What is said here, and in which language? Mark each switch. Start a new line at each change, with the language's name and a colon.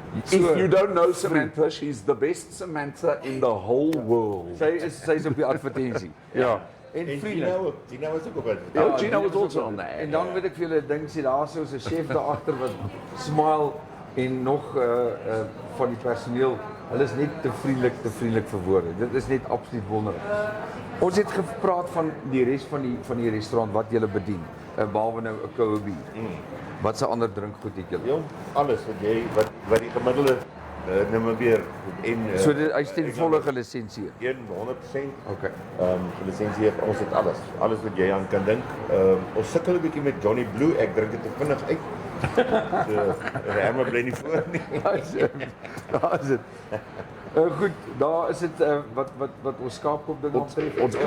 English: If you don't know Samantha, she's the best Samantha in the whole world.
Afrikaans: sy's op die advertensie. Ja. En En vriende. Gina was ook op het.
English: Oh, Gina was also on there.
Afrikaans: En dan weet ek vir julle ding sê daar so 'n chef daar agter wat smile en nog van die personeel. Hulle is net te vriendelik vir woorde. Dit is net absoluut wonderlik. Ons het gepraat van die res van die restaurant wat julle bedien, behalwe nou 'n koue bier. Wat se ander drinkgoed het julle? Jong, alles wat die gemiddelde Namibier en So dit hy's ten volle gelisensieer. 100%. Okay. Gelisensieer, ons het alles. Alles wat jy aan kan dink. Ons sukkel 'n bietjie met Johnny Blue. Ek drink dit te vinnig uit. So, Herma bly nie voor nie. Daar is dit. Goed, daar is dit wat ons Skaapkop ding aantref.